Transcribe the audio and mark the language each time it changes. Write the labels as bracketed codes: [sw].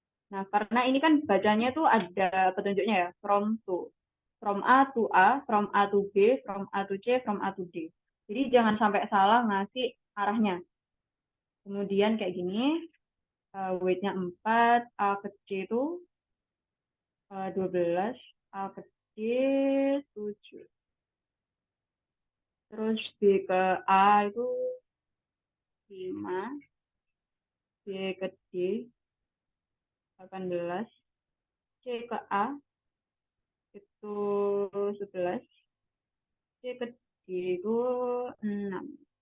[id] Nah, karena ini kan bacanya tuh ada petunjuknya ya, from to. [en] From A to A, from A to B, from A to C, from A to D. [id] Jadi jangan sampai salah ngasih arahnya. Kemudian kayak gini, weight-nya 4, A ke C itu 12, A ke C 7. Terus B ke A itu 5, B ke D 18, C ke A itu 11, C ke D itu 6.